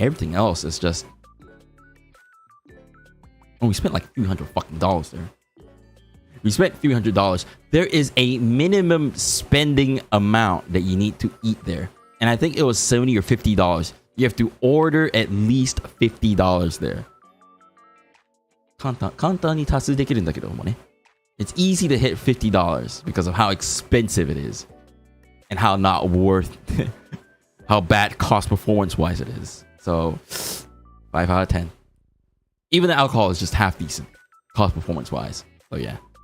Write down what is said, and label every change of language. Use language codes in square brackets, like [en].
[en] Everything else is just, we spent like $300 fucking there. We spent $300. There is a minimum spending amount that you need to eat there, and I think it was $70 or $50. You have to order at least $50 there. [ja] 簡単に達成できるんだけどもね. [en] It's easy to hit $50 because of how expensive it is and how not worth how bad cost performance wise it is. So 5 out of 10. Even the alcohol is just half decent cost performance wise. So yeah.